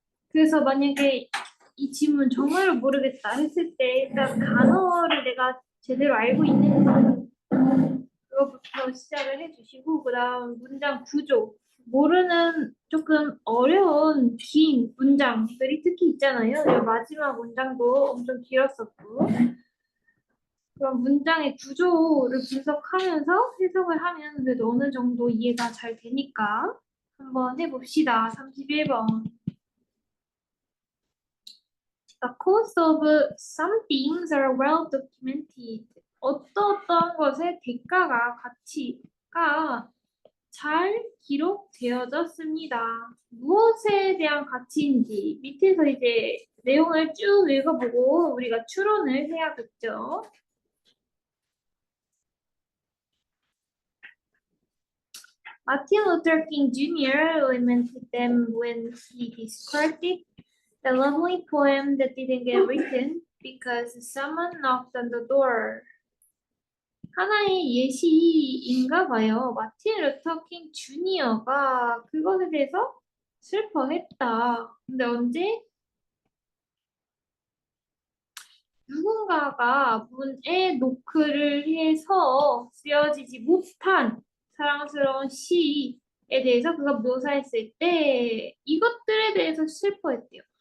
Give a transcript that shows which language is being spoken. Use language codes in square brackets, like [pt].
[ko] 그래서 만약에 이 질문 정말로 모르겠다 했을 때 일단 단어를 내가 제대로 알고 있는지 그것부터 시작을 해주시고 그 다음 문장 구조 모르는 조금 어려운 긴 문장들이 특히 있잖아요. 이 마지막 문장도 엄청 길었었고 그런 문장의 구조를 분석하면서 해석을 하면 그래도 어느 정도 이해가 잘 되니까 한번 해봅시다. 31번. [en] The costs of some things are well documented. [ko] 어떤 것의 대가가, 가치가 잘 기록되어졌습니다. 무엇에 대한 가치인지 밑에서 이제 내용을 쭉 읽어보고 우리가 추론을 해야겠죠. [en] Martin Luther King Jr. lamented them when he described it, the lovely poem that didn't get written because someone knocked on the door. [ko] 하나의 예시인가 봐요. 마틴 루터 킹 주니어가 그것에 대해서 슬퍼했다. 근데 언제? 누군가가 문에 노크를 해서 쓰여지지 못한 사랑스러운 시에 대해서 그가 묘사했을 때 이것들에 대해서 슬퍼했대요.